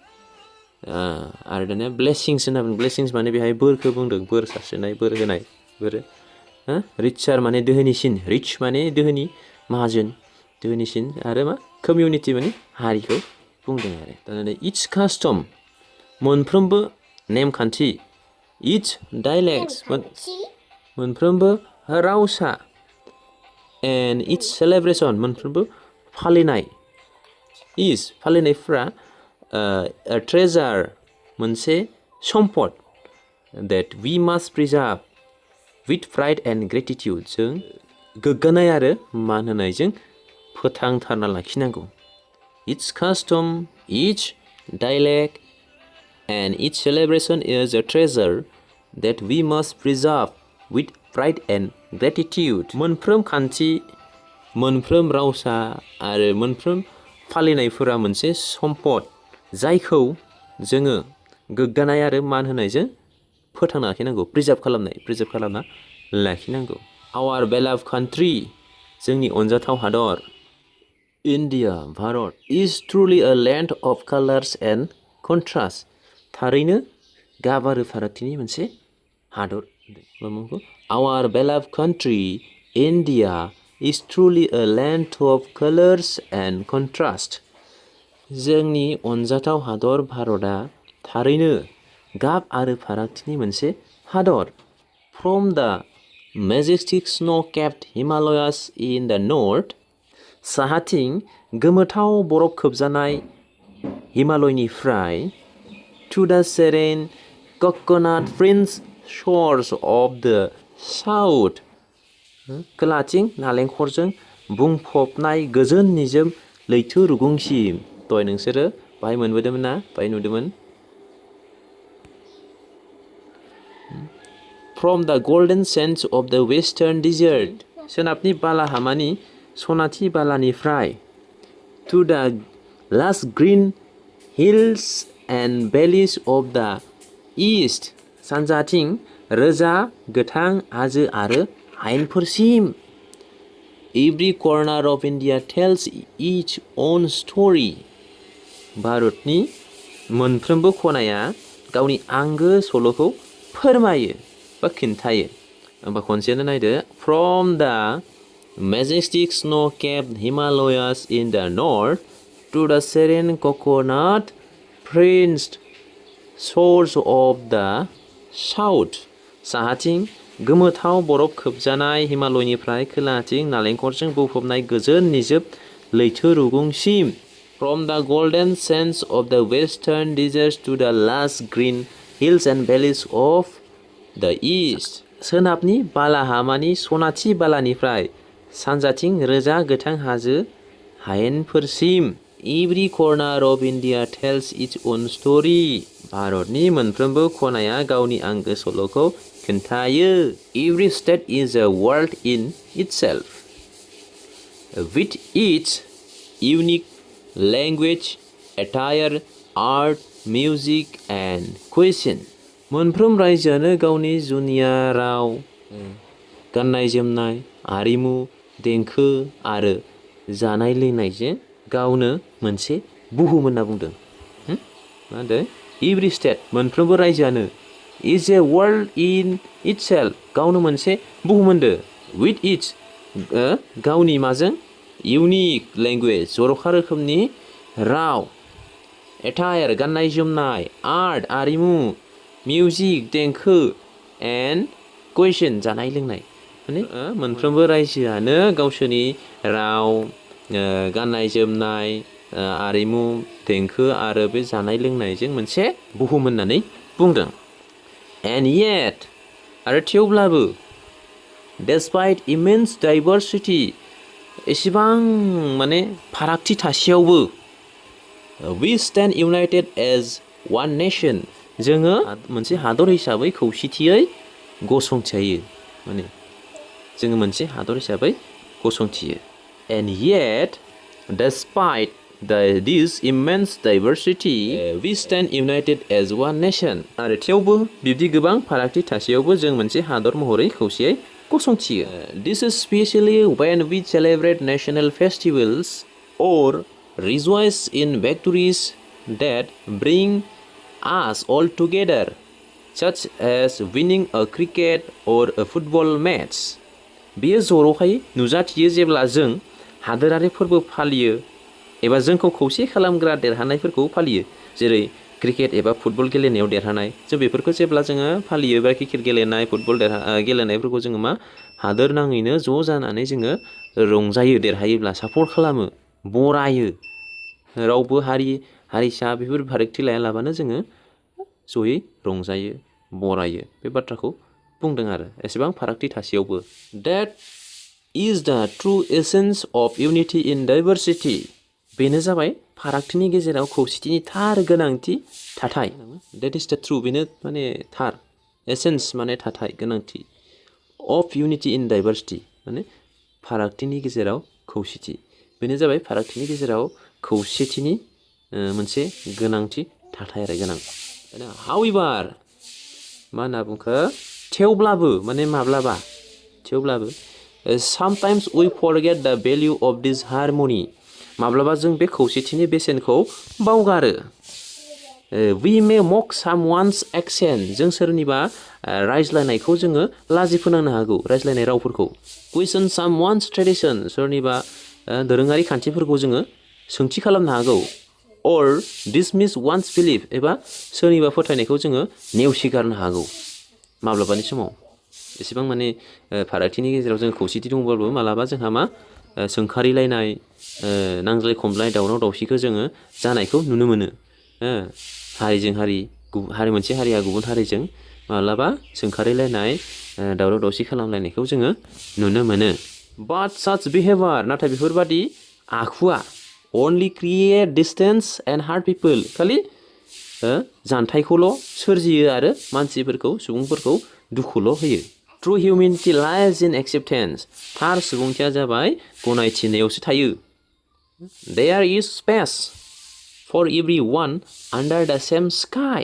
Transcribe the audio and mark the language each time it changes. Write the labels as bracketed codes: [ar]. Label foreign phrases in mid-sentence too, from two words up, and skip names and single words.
[brx] आरो दानिया ब्लेसिंस होनना बुङो ब्लेसिंस माने बेहाय बोरखौ बुंदों बोर सारस्रिनाय बोर होनाय बोरो रिचार माने दोहोनिसिन रिच माने दोहोनि माहाजोन दोहोनिसिन आरो मा कमिउनिटि माने हारिखौ बुंदों आरो दाना [en] its custom [brx] मोनफ्रोमबो नेमखान्थि [en] its dialects [brx] मोनफ्रोमबो रावसा [en] and its celebration [brx] मोनफ्रोमबो फालिनाय फालिनायफ्रा ट्रेजार मोनसे सम्पद [en] that we must preserve with pride and gratitude [brx] जों गोग्गानाय आरो मान होनायजों फोथांथारना लाखिनांगौ [en] Its custom, each dialect and each celebration is a treasure that we must preserve with pride and gratitude [brx] मोनफ्रोम खान्थि मोनफ्रोम रावसा आरो मोनफ्रोम फालिनायफोरा मोनसे सम्पद जायखौ जोङो गोग्गानाय आरो मान होनायजों फोथांना लाखिनांगौ प्रिजार्भ खालामना लाखिनांगौ [en] our beloved country [brx] जोंनि अनजाथाव हादर India भारत [en] is truly a land of colors and contrast [brx] थारैनो गाब आरो फारागथिनि मोनसे हादर [en] our beloved country India is truly a land of colors and contrast [brx] जोंनि अनजाथाव हादर भारतआ थारैनो गाब आरो फारागथिनि मोनसे हादर From [en] the majestic snow-capped Himalayas in the north [brx] साहाथिं गोमोथाव बरफ खोबजानाय हिमालयनिफ्राय [en] to the serene coconut-fringed shores of the south [brx] खोलाथिं नालेंखरजों बुंफबनाय गोजोन निजोम लैथो रुगुंसिम दहाय नोंसोरो बाहाय मोनबोदोंमोन ना बाहाय नुदोंमोन [en] From the golden sands of the western desert [brx] सोनाबनि बालाहामानि सनाथि बालानिफ्राय [en] to the lush green hills and valleys of the east [brx] सानजाथिं रोजा गोथां हाजो आरो हायेनफोरसिम [en] Every corner of India tells its own story [brx] भारतनि मोनफ्रोमबो खनाया गावनि आंगो सल'खौ फोरमायो बा खिन्थायो होमबा खनसेनो नायदो [en] From the majestic snow-capped Himalayas in the north to the serene coconut-fringed shores of the south [brx] साहाथिं गोमोथाव बरफ खोबजानाय हिमालयनिफ्राय खोलाथिं नालेंखरजों बुंफबनाय गोजोन निजोम लैथो रुगुंसिम [en] From the golden sands of the western deserts to the lush green hills and valleys of the east [brx] सोनाबनि बालाहामानि सनाथि बालानिफ्राय सानजाथिं रोजा गोथां हाजो हायेनफोरसिम [en] Every corner of India tells its own story [brx] भारतनि मोनफ्रोमबो खनाया गावनि आंगो सल'खौ खोन्थायो [en] Every state is a world in itself with its unique language, attire, art, music and cuisine [brx] मोनफ्रोम रायजोआनो गावनि जुनिया राव गाननाय जोमनाय आरिमु देंखो आरो जानाय लोंनायजों गावनो मोनसे बुहुम होनना बुंदों मा होनदों [en] Every state [brx] मोनफ्रोमबो रायजोआनो [en] is a world in itself [brx] गावनो मोनसे बुहुम होनदों [en] with its [brx] गावनि माजों [en] unique language [brx] जर'खा रोखोमनि राव attire गाननाय जोमनाय art आरिमु मिउजिक देंखो [en] and cuisine [brx] जानाय लोंनाय माने मोनफ्रोमबो रायजोआनो गावसोरनि राव गाननाय जोमनाय आरिमु देंखो आरो बे जानाय लोंनायजों मोनसे बुहुम होननानै बुंदों [en] and yet [brx] आरो थेवब्लाबो [en] despite immense diversity [brx] एसेबां माने फारागथि थासेयावबो [en] we stand united as one nation [brx] जोङो मोनसे हादर हिसाबै खौसेथियै गसंथियो माने जोङो मोनसे हादर हिसाबै गसंथियो [en] and yet despite this immense diversity we stand united as one nation [brx] आरो थेवबो बिब्दि गोबां फारागथि थासेयावबो जों मोनसे हादर महरै खौसेयै गसंथियो [en] this is especially when we celebrate national festivals or rejoice in victories that bring us all together such as winning a cricket or a football match [brx] बेयो जर'खायै नुजाथियो जेब्ला जों हादोरारि फोरबो फालियो एबा जोंखौ खौसे खालामग्रा देरहानायफोरखौ फालियो जेरै क्रिकेट एबा फुटबल गेलेनायाव देरहानाय जों बेफोरखौ जेब्ला जोङो फालियो बा क्रिकेट गेलेनाय फुटबल गेलेनायफोरखौ जोङो मा हादोर नाङैनो ज' जानानै जोङो रंजायो देरहायोब्ला सापर्ट खालामो बरायो रावबो हारिसा बेफोर फारागथि लायालाबानो जोङो जयै रंजायो बरायो बे बाथ्राखौ बुंदों आरो एसेबां फारागथि थासेयावबो [en] that is the true essence of unity in diversity [brx] बेनो जाबाय फारागथिनि गेजेराव खौसेथिनि थार गोनांथि थाथाय [en] that is the true [brx] बेनो माने थार essence माने थाथाय गोनांथि [en] of unity in diversity [brx] माने फारागथिनि गेजेराव खौसेथि बेनो जाबाय फारागथिनि गेजेराव खौसेथिनि मोनसे गोनांथि थाथाय आरो गोनां [en] however [brx] मा होनना बुंखो थेवब्लाबो माने माब्लाबा थेवब्लाबो [en] sometimes we forget the value of this harmony. [brx] माब्लाबा जों बे खौसेथिनि बेसेनखौ बावगारो. [en] We may mock someone's accent. [brx] जों सोरनिबा रायज्लायनायखौ जोङो लाजि फोनांनो हागौ, रायज्लायनाय रावफोरखौ. [en] Question someone's tradition. [brx] सोरनिबा दोरोङारि खान्थिफोरखौ जोङो सोंथि खालामनो हागौ. [en] Or dismiss one's belief. [brx] एबा सोरनिबा फोथायनायखौ जोङो नेवसिगारनो हागौ माब्लाबानि समाव. एसेबां माने फारागथिनि गेजेराव जों खौसेथि दंब्लाबो मालाबा जोंहा मा सोंखारिलायनाय, नांज्लाय खमलाय, दावराव दावसिखौ जोङो जानायखौ नुनो मोनो. हारिजों हारि मोनसे हारिया गुबुन हारिजों माब्लाबा सोंखारिलायनाय, दावराव दावसि खालामलायनायखौ जोङो नुनो मोनो. [en] But such behavior, [brx] नाथाय बेफोरबादि आखुआ [en] only create distance and hurt people. [brx] खालि जानथायखौल' सोरजियो आरो मानसिफोरखौ, सुबुंफोरखौ दुखुल' होयो. [en] True humanity lies in acceptance. [brx] थार सुबुंथिया जाबाय गनायथिनायावसो थायो. [en] There is space for everyone under the same sky.